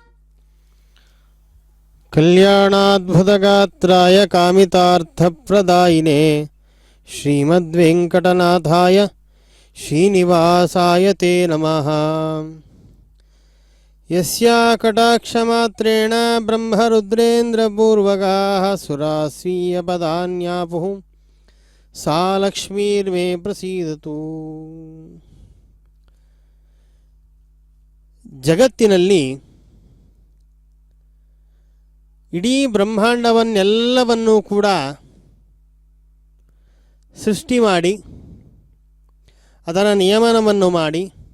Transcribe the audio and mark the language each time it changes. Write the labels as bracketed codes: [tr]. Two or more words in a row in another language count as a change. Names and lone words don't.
[sa] कल्याणाद्भुतगात्राय कामितार्थप्रदायिने श्रीमद्वेङ्कटनाथाय श्रीनिवासाय ते नमः। यस्या कटाक्षमात्रेण ब्रह्मरुद्रेन्द्रपूर्वकाः सुरास्वीयपदान्यापुः सा लक्ष्मीर्मे प्रसीदतु। [kn] ಜಗತ್ತಿನಲ್ಲಿ ಇಡೀ ಬ್ರಹ್ಮಾಂಡವನ್ನೆಲ್ಲವನ್ನೂ ಕೂಡ ಸೃಷ್ಟಿ ಮಾಡಿ ಅದರ ನಿಯಮನವನ್ನು ಮಾಡಿ